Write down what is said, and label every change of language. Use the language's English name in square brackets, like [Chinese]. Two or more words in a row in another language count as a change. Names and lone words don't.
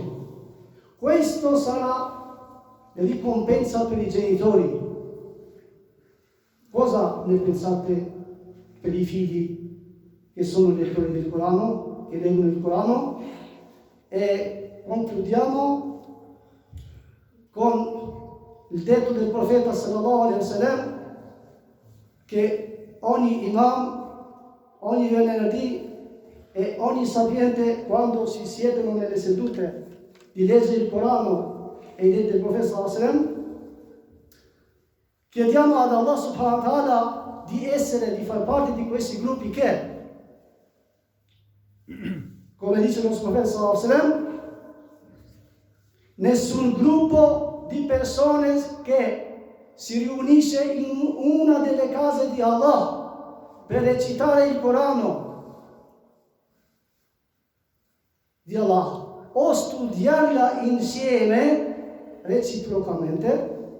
[Italian] Questo sarà la ricompensa per i genitori. Cosa ne pensate per i figli che sono lettori del Corano, che leggono il Corano? E concludiamo con il detto del profeta [Arabic] صلى الله عليه وسلم [Italian] che ogni imam, ogni venerdì e ogni sapiente, quando si siedono nelle sedute di leggere il Corano e i detti del profeta [Arabic] صلى الله عليه وسلم, [Italian] chiediamo ad Allah [Arabic] سبحانه وتعالى [Italian] di far parte di questi gruppi che, come dice il nostro profeta [Arabic] صلى الله عليه وسلم, [Italian] nessun gruppo di persone che si riunisce in una delle case di Allah per recitare il Corano di Allah o studiarla insieme reciprocamente.